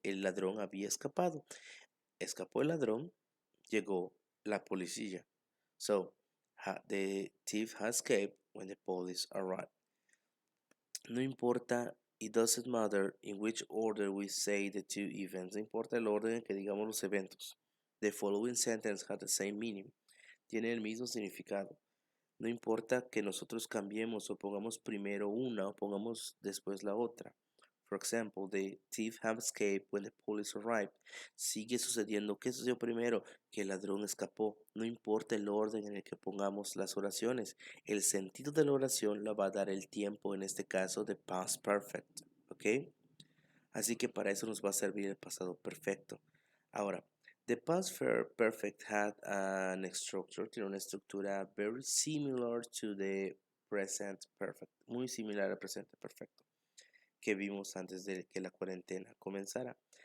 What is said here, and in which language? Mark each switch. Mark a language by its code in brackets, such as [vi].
[es] El ladrón había escapado. Escapó el ladrón, llegó la policía. [en] So, the thief had escaped when the police arrived. [es] No importa, [en] it doesn't matter in which order we say the two events. [es] No importa el orden en que digamos los eventos. [en] The following sentence has the same meaning. [es] Tiene el mismo significado. No importa que nosotros cambiemos o pongamos primero una o pongamos después la otra. [en] For example, the thief had escaped when the police arrived. [es] Sigue sucediendo. ¿Qué sucedió primero? Que el ladrón escapó. No importa el orden en el que pongamos las oraciones. El sentido de la oración la va a dar el tiempo, en este caso, de past perfect. ¿Ok? Así que para eso nos va a servir el pasado perfecto. Ahora, [en] the past perfect had an structure, [es] tiene una estructura [en] very similar to the present perfect, [es] muy similar al presente perfecto que vimos antes de que la cuarentena comenzara.